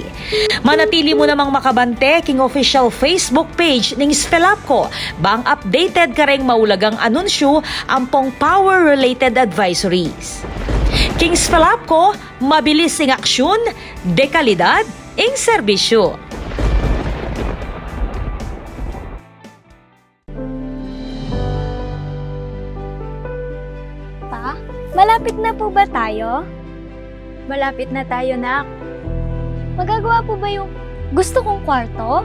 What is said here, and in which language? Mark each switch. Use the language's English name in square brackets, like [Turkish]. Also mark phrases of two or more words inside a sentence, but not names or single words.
[Pampanga] Manatili mo namang makabante king [English] official Facebook page [Pampanga] ning Svelapco bang updated ka ring maulagang anunsyo ampong [English] power-related advisories. [Pampanga] King Svelapco, mabilis ing aksyon, dekalidad ing serbisyo. [Filipino] Malapit na po ba tayo? Malapit na tayo, nak. Magagawa po ba yung gusto kong kwarto?